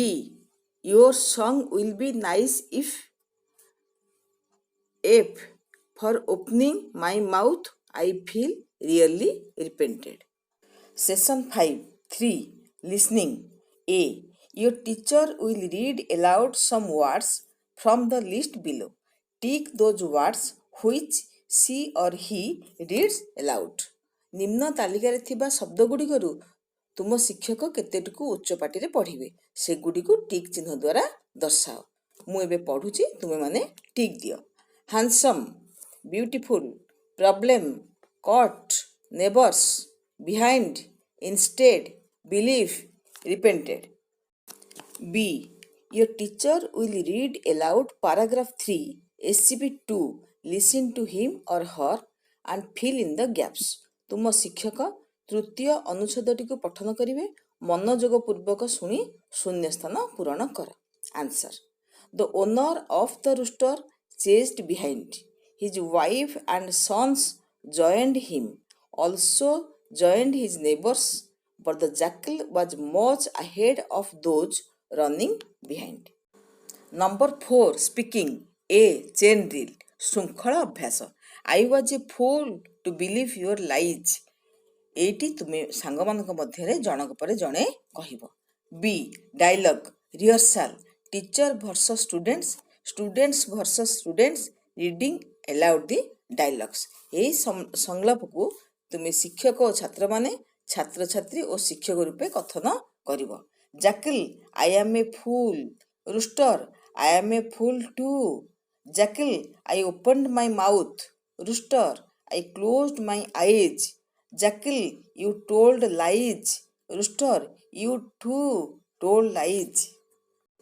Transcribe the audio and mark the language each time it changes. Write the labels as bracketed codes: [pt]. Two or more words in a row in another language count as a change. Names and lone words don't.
[en] Your song will be nice if for opening my mouth I feel really repented. Session 5. 3. Listening. A. Your teacher will read aloud some words from the list below. Tick those words which she or he reads aloud. [or] ନିମ୍ନ ତାଲିକାରେ ଥିବା ଶବ୍ଦ ଗୁଡ଼ିକରୁ ତୁମ ଶିକ୍ଷକ କେତେଟିକୁ ଉଚ୍ଚ ପାଟିରେ ପଢ଼ିବେ ସେଗୁଡ଼ିକୁ ଟିକ୍ ଚିହ୍ନ ଦ୍ୱାରା ଦର୍ଶାଅ. ମୁଁ ଏବେ ପଢ଼ୁଛି ତୁମେମାନେ ଟିକ୍ ଦିଅ. [en] handsome, beautiful, problem, cut, neighbours, behind, instead, believe, repented. B. Your teacher will read aloud paragraph 3, SCP 2. Listen to him or her and fill in the gaps. [or] ତୁମ ଶିକ୍ଷକ ତୃତୀୟ ଅନୁଚ୍ଛେଦଟିକୁ ପଠନ କରିବେ ମନୋଯୋଗ ପୂର୍ବକ ଶୁଣି ଶୂନ୍ୟସ୍ଥାନ ପୂରଣ କର. [en] ଆନ୍ସର. The owner of the rooster chased behind. His wife and sons joined him, also joined his neighbors, but the jackal was much ahead of those running behind. Number 4. Speaking. A. Chain drill. [or] ଶୃଙ୍ଖଳ ଅଭ୍ୟାସ. [en] I was a fool to believe your lies. [or] ଏଇଟି ତୁମେ ସାଙ୍ଗମାନଙ୍କ ମଧ୍ୟରେ ଜଣକ ପରେ ଜଣେ କହିବ. [en] B. Dialogue. Rehearsal. Teacher versus students, students versus students reading aloud the dialogues. [or] ଏହି ସଂଳାପକୁ ତୁମେ ଶିକ୍ଷକ ଓ ଛାତ୍ରମାନେ ଛାତ୍ରଛାତ୍ରୀ ଓ ଶିକ୍ଷକ ରୂପେ କଥନ କରିବ. [en] Jackal. I am a fool. Rooster. I am a fool too. Jackal. I opened my mouth. Rooster. I closed my eyes. Jackal. You told lies. Rooster. You too told lies. C.